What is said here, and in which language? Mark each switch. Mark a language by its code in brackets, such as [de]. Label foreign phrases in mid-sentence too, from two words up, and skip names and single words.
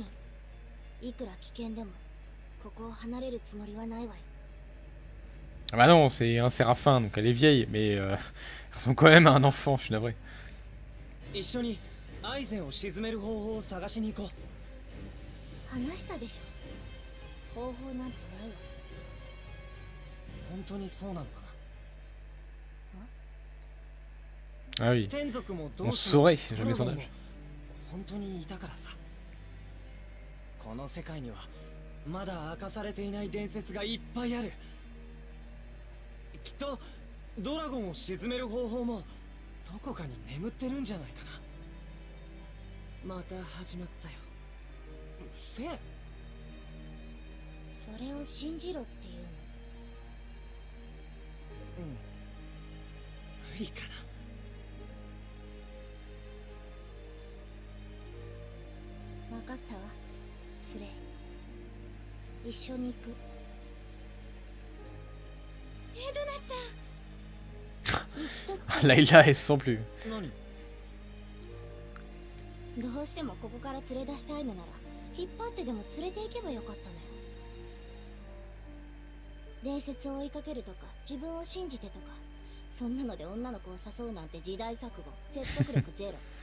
[ja] いくら危険でもここを離れるつもりはないわよ。 [fr] Ah bah non, c'est un séraphin, donc elle est vieille, mais elle ressemble quand même à un enfant, je suis navré. [ja] 一緒にアイゼンを沈める方法を探しに行こう。話したでしょ。方法なんてないわ。本当にそうなのかな。 [fr] Ah oui, [ja] 天族も [fr] on saurait jamais son âge. [ja] 本当にいたからさ。この世界にはまだ明かされていない伝説がいっぱいある。きっとドラゴンを沈める方法もどこかに眠ってるんじゃないかな。また始まったよ。うっせえ。それを信じろっていうの。無理かな。分かったわ、スレイ。一緒に行く。エドナさん。 [fr] Layla, elle se sent plus. [ja] どうしてもここから連れ出したいのなら引っ張ってでも連れて行けばよかったのよ。伝説を追いかけるとか自分を信じてとか、そんなので女の子を誘うなんて時代錯誤、説得力ゼロ。